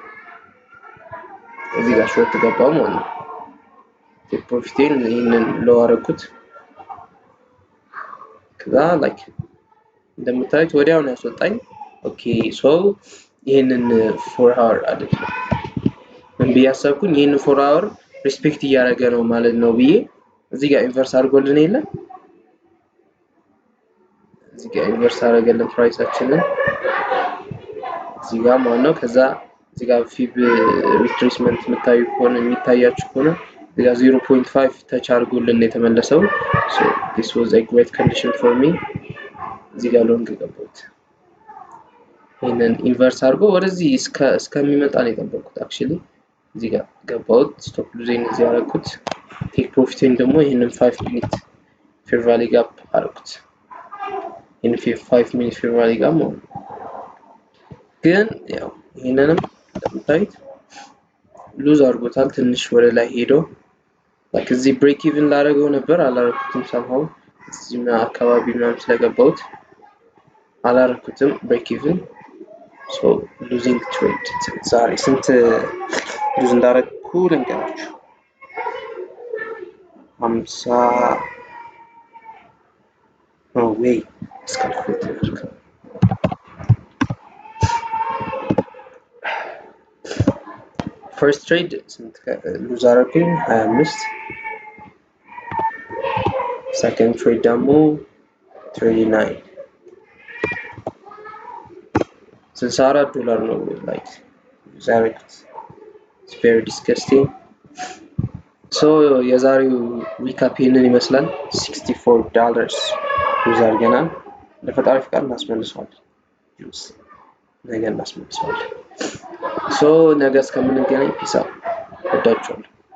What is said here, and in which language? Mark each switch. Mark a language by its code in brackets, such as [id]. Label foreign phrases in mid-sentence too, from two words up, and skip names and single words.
[am] እዚህ ጋር ሾርት ገባው ማለት ነው። [en] take profit [am] ይሄንን ሎው አደረኩት። ከዛ ላይክ እንደምታዩት ወዲያው ነው ያስወጣኝ። [en] okay so [am] ይሄንን [en] 4 hour [am] አይደለም ምን ቢያሰብኩኝ ይሄንን [en] 4 hour [am] ሪስፔክት እያደረገ ነው ማለት ነው ብዬ እዚህ ጋር ኢንቨርስ አድርጎልን የለ እዚህ ጋር ኢንቨርስ አደረገልን ፕራይሳችንን እዚህ ጋር ማለት ነው። ከዛ እዚህ ጋር [en] fib retracement [am] የሚታያችሁ ከሆነ እዚህ ጋር 0.5 ተች አድርጎልን የተመለሰው። [en] so this was a great condition for me። [am] እዚህ ጋር ሎንግ ገባሁት። ይሄንን ኢንቨርስ አድርጎ ወደዚህ እስከሚመጣ ነው የጠበቅኩት actually እዚህ ጋር ገባሁት። [en] stop losing [am] እዚህ አደረኩት። [en] take profit [am] ደግሞ ይሄንን [en] 5 minute fair value gap [am] አደረኩት። ይሄን [en] 5 minute fair value gap [am] ነው። ግን ያው ይሄንንም እንደምታዩት ሉዝ አድርጎታል። ትንሽ ወደ ላይ ሄዶ like እዚህ [en] break even [am] ላደርገው ነበር አላረኩትም። somehow እዚህ አካባቢ ምናምን ስለገባሁት አላረኩትም [en] break even። so losing trade [am] ዛሬ ስንት ሉዝ እንዳደረኩ ልንገራችሁ። 50 [en] no way [am] እስካልኩት [en] first trade [am] ስንት ሉዝ አደረኩኝ 25። [en] second trade [am] ደግሞ 39 $64 ነው like ዛሬት [en] it's very disgusting። [am] so የዛሬው ሪካፕ ይሄንን ይመስላል። $64 ሉዝ አድርገናል። ለፈጣሪ ፍቃድ እናስመልሰዋለን። ነገ እናስመልሰዋለን። so ነገ እስከምንገናኝ [en] peace out። [am] ወዳችኋለሁ።